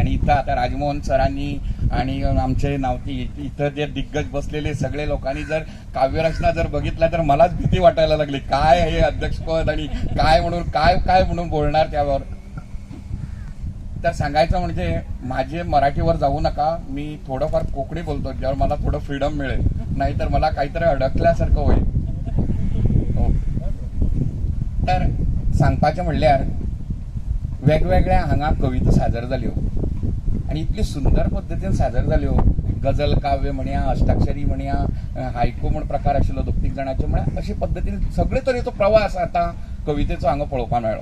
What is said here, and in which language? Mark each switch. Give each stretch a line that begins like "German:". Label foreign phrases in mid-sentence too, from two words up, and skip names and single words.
Marathi: आणि इथं आता राजमोहन सरांनी आणि आमचे नावती इथं जे दिग्गज बसलेले सगळे लोकांनी जर काव्यरचना जर बघितल्या तर मलाच भीती वाटायला लागली, काय हे अध्यक्षपद आणि काय म्हणून बोलणार त्यावर. तर सांगायचं म्हणजे माझे मराठीवर जाऊ नका, मी थोडंफार कोकणी बोलतो ज्यावर मला थोडं फ्रीडम मिळेल, नाहीतर मला काहीतरी अडकल्यासारखं होईल.
Konkani: तर सांगपाचें म्हणल्यार वेगवेगळ्या हांगा कविता सादर जाल्यो आणि इतली सुंदर पद्दतीन सादर जाल्यो. गजल काव्य म्हणया, अष्टाक्षरी म्हणया, हायकू म्हण प्रकार आशिल्लो 2-3 जाणांचे म्हणल्यार अशे पद्दतीन सगळे तरेचो प्रवास आता कवितेचो हांगा पळोवपाक मेळ्ळो.